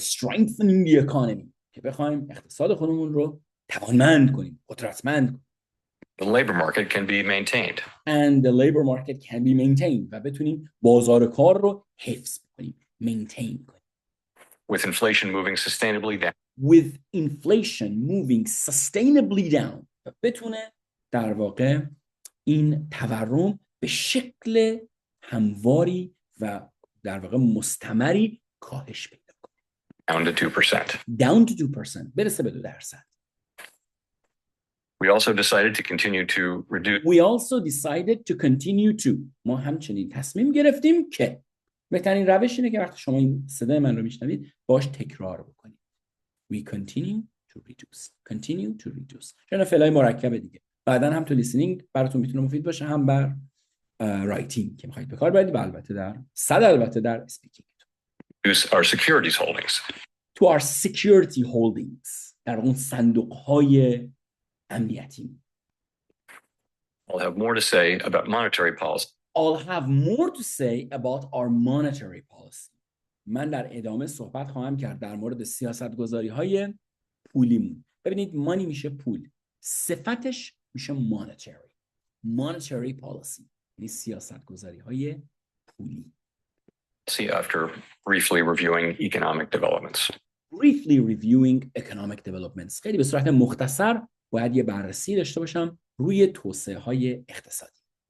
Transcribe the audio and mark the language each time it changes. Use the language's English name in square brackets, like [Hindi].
[English] strengthening the economy، [Persian] که بخوایم اقتصاد خودمون رو توانمند کنیم، قدرتمند کنیم. [English] the labor market can be maintained And the labor market can be maintained، [Persian] و بتونیم بازار کار رو حفظ کنیم، maintain کنیم. [English] with inflation moving sustainably down With inflation moving sustainably down، [Persian] و بتونه در واقع این تورم به شکل همواری و در واقع مستمری کاهش پیدا کنه. [English] down to 2%. Down to 2%، [Persian] برسه به 2%. [English] We also decided to continue to reduce We also decided to continue to، [Persian] ما همچنین تصمیم گرفتیم که بهترین روش اینه که وقتی شما این صدای من رو میشنوید باش تکرار بکنید. [English] We continue to reduce. Continue to reduce. [Persian] چون فعلای مرکبه دیگه. بعداً هم تو لیسنینگ براتون میتونه مفید باشه، هم بر رایتینگ که میخواید به کار ببرید، و البته در اسپیکینگ. [English] reduce our securities holdings. To our security holdings، [Persian] در اون صندوق‌های امنیتی. [English] I'll have more to say about monetary policy. I'll have more to say about our monetary policy. [Persian] من در ادامه صحبت خواهم کرد در مورد سیاست‌گذاری‌های پولیمون. ببینید مانی میشه پول، صفتش میشه monetary policy، یعنی سیاست‌گذاری‌های پولی. [English] See after briefly reviewing economic developments. Briefly reviewing economic developments، [Persian] خیلی به صورت مختصر باید یه بررسی داشته باشم روی توسعه‌های اقتصادی.